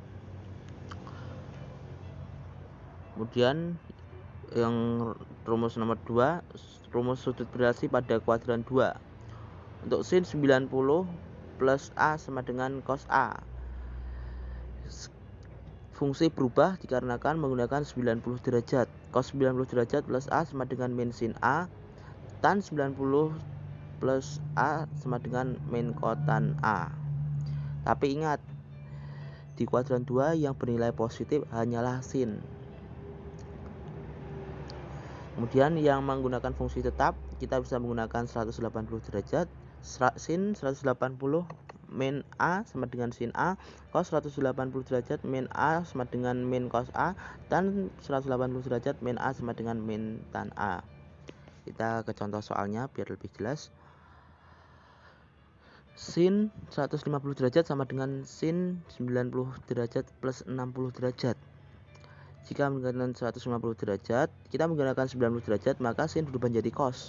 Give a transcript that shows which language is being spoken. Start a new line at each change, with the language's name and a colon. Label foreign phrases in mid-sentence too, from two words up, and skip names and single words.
Indonesian: Kemudian yang rumus nomor 2, rumus sudut berelasi pada kuadran 2. Untuk sin 90 plus A sama dengan cos A. fungsi berubah dikarenakan menggunakan 90 derajat. Cos 90 derajat plus A sama dengan min sin A. Tan 90 plus A sama dengan min kotan A. Tapi ingat, di kuadran 2 yang bernilai positif hanyalah sin. Kemudian yang menggunakan fungsi tetap, kita bisa menggunakan 180 derajat. Sin 180 min A sama dengan sin A, cos 180 derajat min A sama dengan min cos A, tan 180 derajat min A sama dengan min tan A. Kita ke contoh soalnya biar lebih jelas. Sin 150 derajat sama dengan sin 90 derajat plus 60 derajat. Jika menggunakan 150 derajat, kita menggunakan 90 derajat, maka sin berubah menjadi cos.